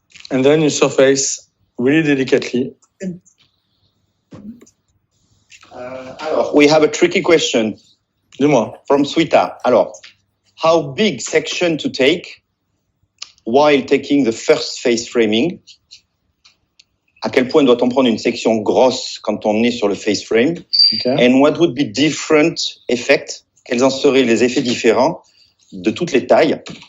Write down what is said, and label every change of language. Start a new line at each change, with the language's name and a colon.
English: And then you surface really delicately. Alors, we have a tricky question.
French: Dis-moi.
English: From Sweeta. Alors, how big section to take while taking the first face framing?
French: À quel point doit-on prendre une section grosse quand on est sur le face frame?
English: Okay. And what would be different effects?
French: Quels en seraient les effets différents de toutes les tailles?